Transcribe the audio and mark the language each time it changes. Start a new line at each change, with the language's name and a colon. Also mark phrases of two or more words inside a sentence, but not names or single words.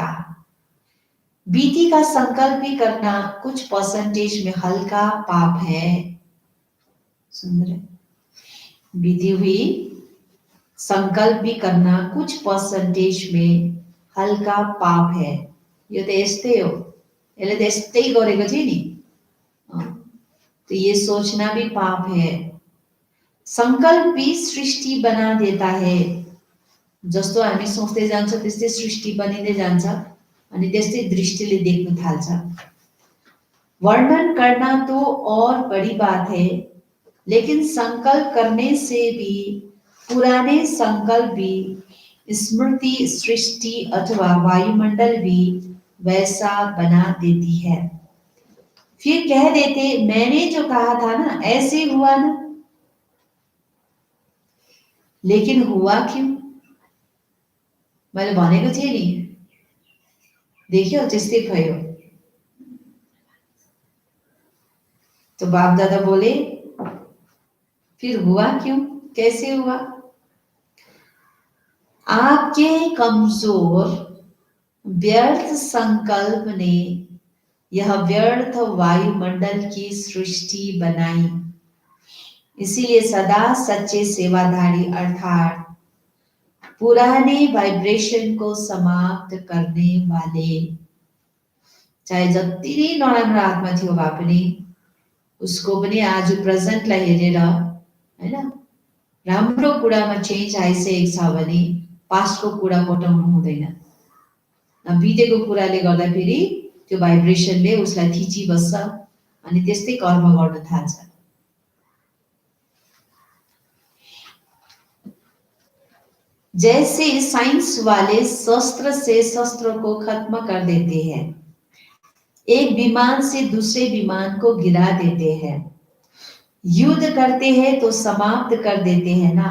Hindi: बीती का संकल्प भी करना कुछ परसेंटेज में हल्का पाप है। सुन रहे? बीती हुई संकल्प भी करना कुछ परसेंटेज में हल्का पाप है।
Nepali: यो तो यस्तै हो, यसले त यस्तै गरेको थियो नि,
Hindi: तो ये सोचना भी पाप है। संकल्प भी सृष्टि बना देता है।
Nepali: जस्तो हामी सोच्दै जान्छ त्यस्तै सृष्टि बनिँदै जान्छ अनि त्यस्तै दृष्टिले देख्न थाल्छ।
Hindi: वर्णन करना तो और बड़ी बात है, लेकिन संकल्प करने से भी पुराने संकल्प भी स्मृति सृष्टि अथवा वायुमंडल भी वैसा बना देती है। फिर कह देते मैंने जो कहा था ना ऐसे हुआ ना, लेकिन हुआ क्यों?
Nepali: मैले भनेको थिएँ नि देखियो त्यस्तै भयो।
Hindi: तो बाप दादा बोले फिर हुआ क्यों, कैसे हुआ? आपके कमजोर व्यर्थ संकल्प ने यह व्यर्थ वायुमंडल की सृष्टि बनाई। इसीलिए सदा सच्चे सेवाधारी अर्थात पुराने वाइब्रेशन को समाप्त करने वाले,
Nepali: चाहे जति नै नराम्रो आत्मा थियो भए पनि उसको पनि आज प्रेजेन्टलाई हेरेर हैन राम्रो कुरामा चेन्ज आइसकेको छ भने पास्टको कुरा कोटाउनु हुँदैन। बितेको कुराले गर्दाखेरि त्यो भाइब्रेसनले उसलाई थिचिबस्छ अनि त्यस्तै कर्म गर्न थाल्छ।
Hindi: जैसे साइंस वाले शस्त्र से शस्त्र को खत्म कर देते हैं, एक विमान से दूसरे विमान को गिरा देते हैं, युद्ध करते हैं तो समाप्त कर देते हैं ना।